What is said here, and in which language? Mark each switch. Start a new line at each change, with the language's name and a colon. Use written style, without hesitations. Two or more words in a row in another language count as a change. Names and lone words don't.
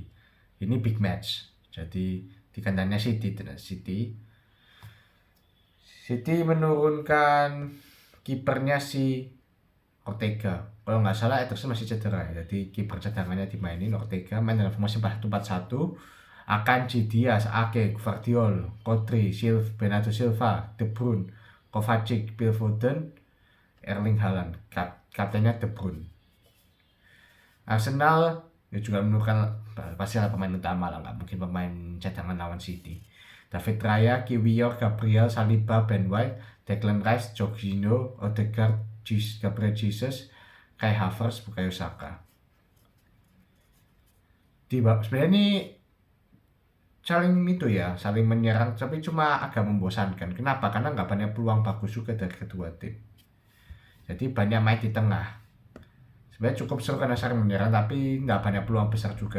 Indonesian: Ini
English: big match.
Indonesian: Jadi di kandangnya City menurunkan kipernya si Ortega. Kalau nggak salah Ederson masih cedera ya. Jadi kiper cadangannya dimainin, Ortega main dalam formasi 4-4-1. Akanji, Diaz, Ake, Gvardiol, Kodri, Bernardo Silva, De Bruyne, Kovacic, Phil Foden, Erling Haaland. Kaptennya De Bruyne. Arsenal ya juga menurunkan pasti lah pemain utama lah, nggak mungkin pemain cadangan lawan City. David Raya, Kiwior, Gabriel, Saliba, Ben White, Declan Rice, Jorginho, Odegaard, Gabriel Jesus, Kai Havertz, Bukayo Saka. Sebenarnya ini saling menyerang, tapi cuma agak membosankan. Kenapa? Karena nggak banyak peluang bagus juga dari kedua tim. Jadi banyak main di tengah. Sebenarnya cukup seru karena saling menyerang, tapi nggak banyak peluang besar juga.